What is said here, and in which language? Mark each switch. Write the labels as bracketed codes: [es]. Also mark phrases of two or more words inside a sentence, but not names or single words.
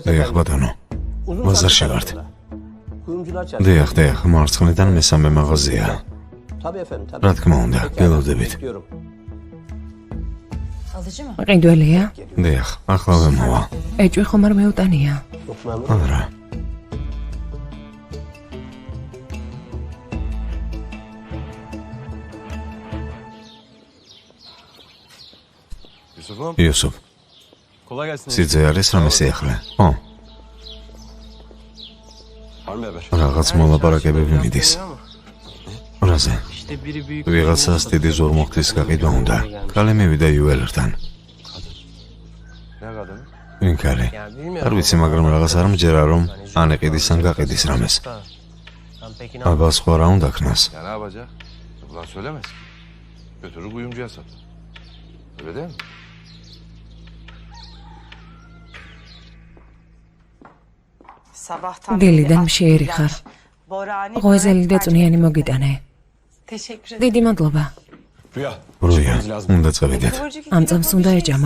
[ka] დიახ, ბატონო. ბაზარში ვართ. [tr] Kuyumcular çarşısı. [ka] დიახ, მარცხნიდან მესამე მაღაზია. [tr] Tabii efendim, tabii. [ka] რა თქმა უნდა, გელოდებით. Bekliyorum. [tr] Alıcı mı? [ka] ყიდველია? დიახ, ახლავე მოვა. ეჭვი ხომ არ მეუტანია? [tr] Çok memnun. [ka] არა. იუსუფ, [tr] Kolay gelsin. [ka] სიძე არის რამე სიახლე? ო, [tr] Var mı haber? [ka] რაღაც მოლაპარაკებები მიდის. რაზე? [tr] İşte biri büyük. [ka] ვიღაცას დიდი ზურმუხტის გაყიდვა უნდა. კალე მივიდა იუველერთან. [tr] Ne kadın? [ka] ვინ კალე? არ ვიცი, მაგრამ რაღაც არ მჯერა რომ ან ეყიდის ან გაყიდის რამეს. აბა სხვა რა უნდა ქნას? [tr] Ya ne yapacak? Ulan söylemez. Götürür kuyumcuya sat. Öyle değil mi? [ka] დილიდან მშიერი ხარ. ღვეზელი და წვნიანი მოგიტანე. დიდი მადლობა. Rüya. როია, უნდა წავიდეთ. ამ წამს უნდა ეჭამა.